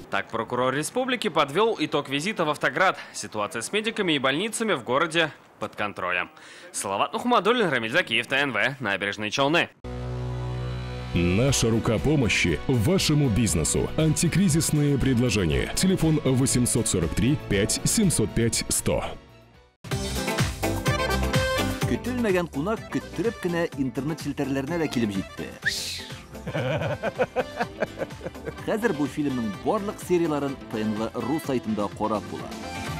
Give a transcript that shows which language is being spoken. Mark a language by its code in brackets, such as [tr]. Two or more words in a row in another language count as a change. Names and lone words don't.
[ru] Так прокурор республики подвел итог визита в Автоград. Ситуация с медиками и больницами в городе под контролем. Салават Мухаммадуллин, Рамиль Закиев, ТНВ, Набережные Челны. Наша рука помощи вашему бизнесу. Антикризисные предложения. Телефон 843 5 705 100. [tt] Көтелмәгән кунак көттүреп кенә интернет челтәрләренә дә килеп җитте. Хәзер бу фильмның барлык серияларын ТНВ.ру сайтында карап була.